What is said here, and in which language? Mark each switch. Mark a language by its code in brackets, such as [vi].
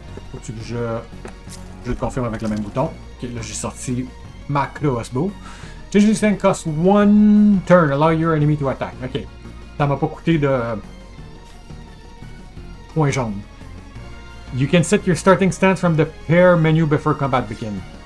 [fr] Faut-tu que je le confirme avec le même bouton. Ok, là j'ai sorti ma crossbow. [en] Change this thing costs 1 turn, allow your enemy to attack. Ok. [fr] Ça m'a pas coûté de points jaunes. [en] You can set your starting stance from the pair menu before combat begins.